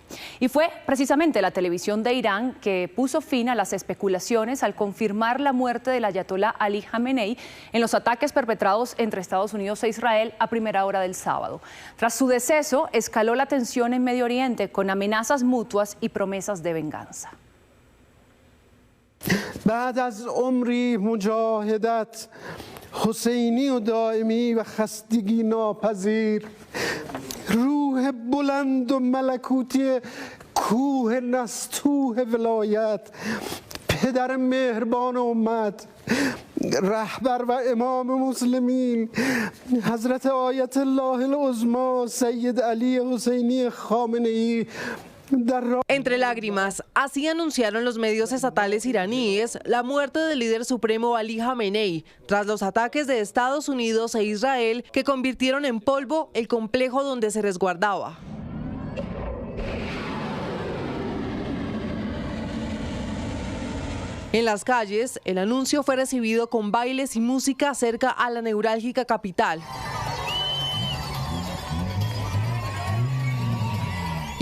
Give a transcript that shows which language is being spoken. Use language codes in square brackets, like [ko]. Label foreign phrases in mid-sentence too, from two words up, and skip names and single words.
[es] Y fue precisamente la televisión de Irán que puso fin a las especulaciones al confirmar la muerte del ayatolá Ali Jamenei en los ataques perpetrados entre Estados Unidos e Israel a primera hora del sábado. Tras su deceso, escaló la tensión en Medio Oriente con amenazas mutuas y promesas de venganza. [fa] بعد از عمری مجاهدت حسینی و دائمی و خستگی ناپذیر روح بلند و ملکوتی کوه نستوه ولایت پدر مهربان امت رهبر و امام مسلمین حضرت آیت الله العظما سید علی حسینی خامنه‌ای. [es] Entre lágrimas, así anunciaron los medios estatales iraníes la muerte del líder supremo Ali Jamenei, tras los ataques de Estados Unidos e Israel que convirtieron en polvo el complejo donde se resguardaba. En las calles, el anuncio fue recibido con bailes y música cerca a la neurálgica capital.